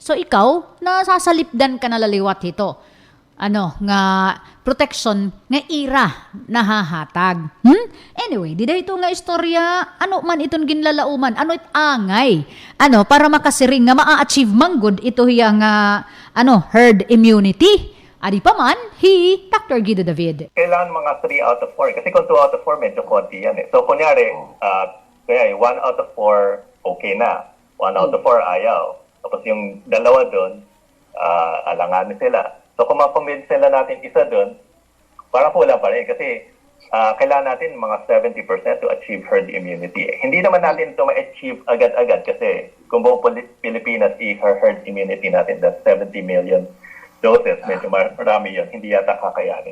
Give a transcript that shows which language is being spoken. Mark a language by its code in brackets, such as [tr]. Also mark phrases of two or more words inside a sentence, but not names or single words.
[war] So ikaw, nasasalipdan ka na laliwat ito. Nga protection, nga ira, nahahatag. Anyway, dida ito nga istorya, ano man itong ginlalauman, ano it angay, para makasiring nga maa-achieve manggod ito hiya nga, [en] herd immunity. [war] Adi pa man, Dr. Guido David. [tl] Kailangan mga [en] 3 out of 4. [tl] Kasi kung [en] 2 out of 4, [tl] medyo konti yan eh. So, kunyari, [en] 1 out of 4, [tl] okay na. [en] 1 out of 4, [tl] ayaw. Tapos yung dalawa doon, alanganin sila. So, kung ma-convince sila natin isa doon, parang kulang pa rin. Kasi kailangan natin mga 70% [en] to achieve herd immunity. [tl] Hindi naman natin ito ma-achieve agad-agad kasi kung buong Pilipinas i- [en] herd immunity [tl] natin, [en] that's 70 million doses, [tl] medyo marami yun, hindi yata kakayanin.